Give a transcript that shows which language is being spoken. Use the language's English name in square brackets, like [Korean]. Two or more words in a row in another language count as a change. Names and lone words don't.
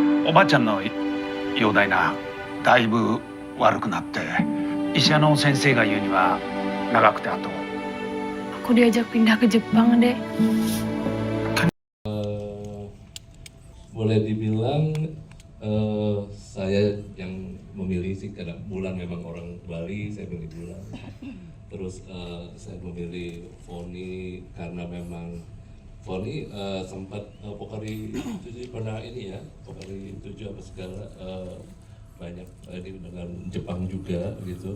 [Japanese] おばあちゃんの容体な、だいぶ悪くなって、医者の先生が言うには長くてあと。 [Indonesian] Aku diajak pindah ke Jepang, Dek. Boleh dibilang saya yang memilih sih, karena Bulan memang orang Bali, saya milih Bulan. Terus saya memilih Foni karena memang Foni sempat Pokari 7 pernah ini ya, Pokari 7 apa segala banyak ini dengan Jepang juga gitu.